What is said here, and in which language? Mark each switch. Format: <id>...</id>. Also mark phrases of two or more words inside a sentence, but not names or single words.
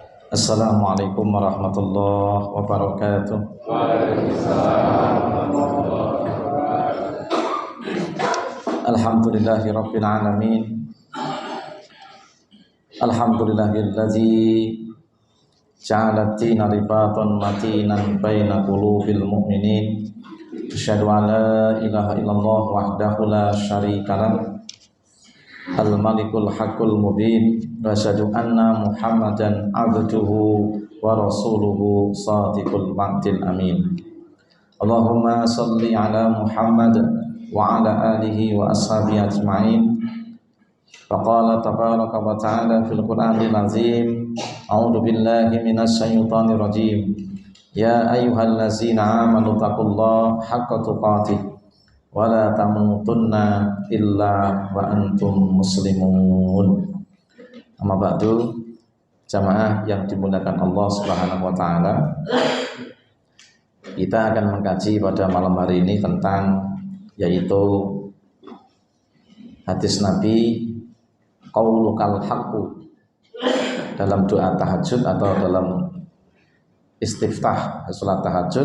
<ar>السلام عليكم ورحمة الله وبركاته. الحمد لله رب العالمين. الحمد لله الذي جعل الدين رباطا متينا بين قلوب المؤمنين. أشهد أن لا إله إلا الله وحده لا شريك له. الملك الحق المبين. وأشهد أن محمدا عبده ورسوله صادق الوعد الأمين. اللهم صل على محمد وعلى آله وأصحابه أجمعين. فقال تبارك وتعالى في القرآن العظيم. أعوذ بالله من الشيطان الرجيم. يا أيها الذين آمنوا اتقوا الله حق تقاته ولا تموتن إلا وأنتم مسلمون. أما بعد,</ar> <id>jamaah yang dimuliakan</id> <ar>الله سبحانه وتعالى.</ar> <id>Kita akan mengkaji pada malam hari ini tentang yaitu hadis Nabi</id> <ar>قولك الحق</ar> <id>dalam doa tahajud atau dalam istiftah salat tahajud.</id>